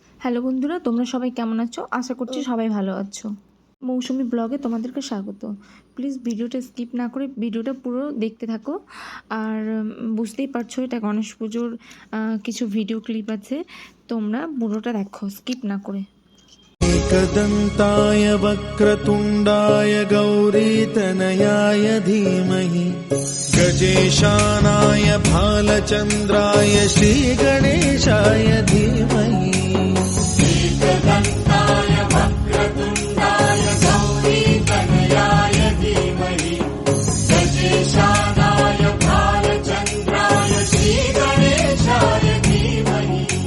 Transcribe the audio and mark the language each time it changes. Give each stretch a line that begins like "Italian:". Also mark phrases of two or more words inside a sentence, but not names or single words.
Bangla: হ্যালো বন্ধুরা, তোমরা সবাই কেমন আছো? আশা করছি সবাই ভালো আছো। মৌসুমি ব্লগে তোমাদেরকে স্বাগত। প্লিজ ভিডিওটা স্কিপ না করে ভিডিওটা পুরো দেখতে থাকো। আর বুঝতেই পারছো এটা গণেশ পুজোর কিছু
English: video clip
Bangla: আছে, তোমরা পুরোটা দেখো স্কিপ না করে।
Sanskrit: एकदन्ताय वक्रतुण्डाय गौरीतनयाय धीमहि गजेशानाय भालचन्द्राय श्रीगणेशाय धीमहि। एकदन्ताय वक्रतुण्डाय गौरीतनयाय धीमहि गजेशानाय भालचन्द्राय श्रीगणेशाय धीमहि।